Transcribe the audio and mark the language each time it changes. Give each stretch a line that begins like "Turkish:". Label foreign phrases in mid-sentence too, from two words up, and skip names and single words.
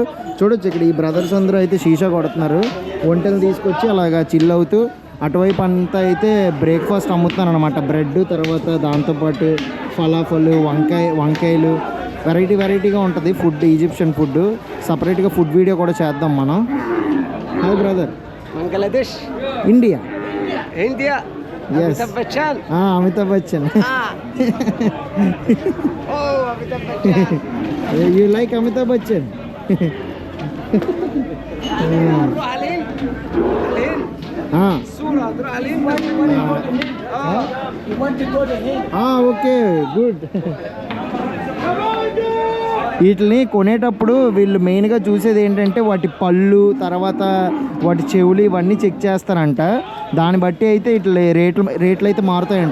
Telugu: చూడొచ్చు ఇక్కడ ఈ బ్రదర్స్ అందరూ అయితే షీషా కొడుతున్నారు. ఒంటెలు తీసుకొచ్చి అలాగా చిల్ అవుతూ అటువైపు అంతా అయితే బ్రేక్ఫాస్ట్ అమ్ముతున్నారు అనమాట. బ్రెడ్, తర్వాత దాంతోపాటు ఫలాఫల్, వంకాయలు వెరైటీగా ఉంటుంది ఫుడ్,
English: Egyptian food.
Telugu: సపరేట్గా
English: food video
Telugu: కూడా చేద్దాం మనం.
English: hi brother. Bangladesh, ఇండియా. India, Yes. Amitabh Bachchan.
Telugu: అమితాబ్ బచ్చన్.
English: Oh, Amitabh Bachchan. You like Amitabh Bachchan?
Arabic: Tروح علين. Surah, تروح علين.
English: Okay, good.
Telugu: వీటిని కొనేటప్పుడు వీళ్ళు మెయిన్గా చూసేది ఏంటంటే వాటి పళ్ళు, తర్వాత వాటి చెవులు ఇవన్నీ చెక్ చేస్తారంట. దాన్ని బట్టి అయితే ఇట్లా రేట్లు అయితే మారుతాయంట.